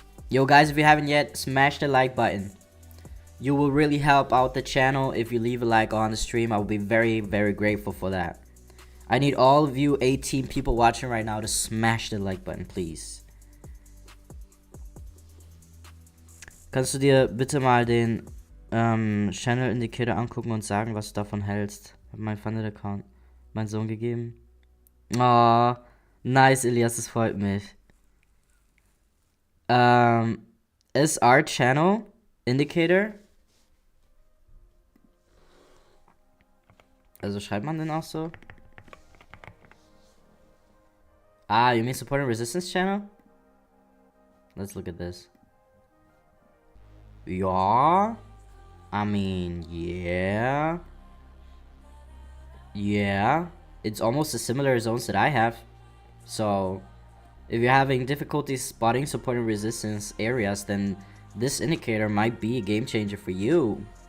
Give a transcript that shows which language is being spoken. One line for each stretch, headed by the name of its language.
English: Yo, guys, if you haven't yet, smash the like button. You will really help out the channel if you leave a like on the stream. I will be very, very grateful for that. I need all of you 18 people watching right now to smash the like button, please.
German: Kannst du dir bitte mal den Channel Indicator angucken und sagen, was du davon hältst? Ich habe meinen Funded-Account meinen Sohn gegeben. Oh, nice, Elias, das freut mich.
English: SR Channel Indicator.
German: Also schreibt man den auch so?
English: Ah, you mean support and resistance channel? Let's look at this. Yeah. I mean, yeah. Yeah. It's almost as similar zones that I have. So, if you're having difficulty spotting support and resistance areas, then this indicator might be a game changer for you.